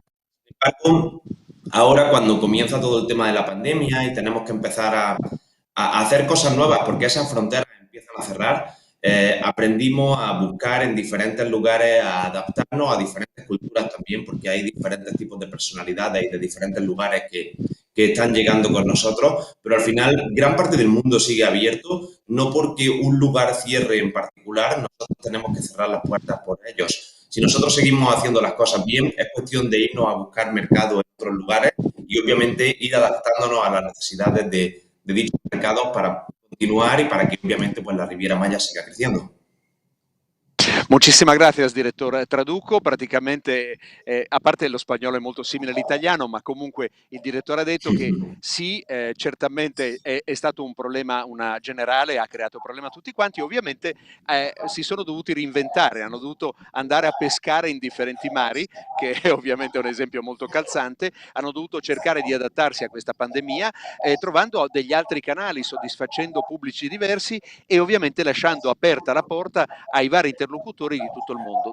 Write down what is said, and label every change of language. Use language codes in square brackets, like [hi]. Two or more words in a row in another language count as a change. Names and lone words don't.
[es] Sin embargo, ahora cuando comienza todo el tema de la pandemia y tenemos que empezar a hacer cosas nuevas porque esas fronteras empiezan a cerrar, aprendimos a buscar en diferentes lugares, a adaptarnos a diferentes culturas también, porque hay diferentes tipos de personalidades y de diferentes lugares que están llegando con nosotros, pero al final gran parte del mundo sigue abierto, no porque un lugar cierre en particular, nosotros tenemos que cerrar las puertas por ellos. Si nosotros seguimos haciendo las cosas bien, es cuestión de irnos a buscar mercado en otros lugares y obviamente ir adaptándonos a las necesidades de dichos mercados para continuar y para que obviamente pues la Riviera Maya siga creciendo. Muchísimas gracias, [it] direttore. Traduco praticamente, a parte lo spagnolo è molto simile all'italiano, ma comunque il direttore ha detto che sì, certamente è stato un problema generale, ha creato un problema a tutti quanti, ovviamente si sono dovuti reinventare, hanno dovuto andare a pescare in differenti mari, che è ovviamente un esempio molto calzante, hanno dovuto cercare di adattarsi a questa pandemia, trovando degli altri canali, soddisfacendo pubblici diversi e ovviamente lasciando aperta la porta ai vari interlocutori di tutto il mondo.